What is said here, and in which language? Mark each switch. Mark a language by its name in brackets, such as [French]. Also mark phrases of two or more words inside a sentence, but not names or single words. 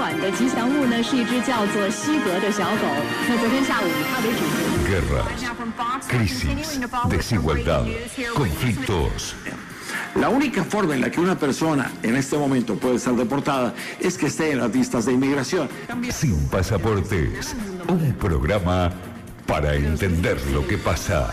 [Chinese] 吉祥物呢是一只叫做西格的小狗。那昨天下午，它为主角。 [Spanish] Guerras, crisis, desigualdad, conflictos. La única forma en la que una persona en este momento puede ser deportada es que esté en las listas de inmigración. Sin pasaportes, un programa para entender lo que pasa.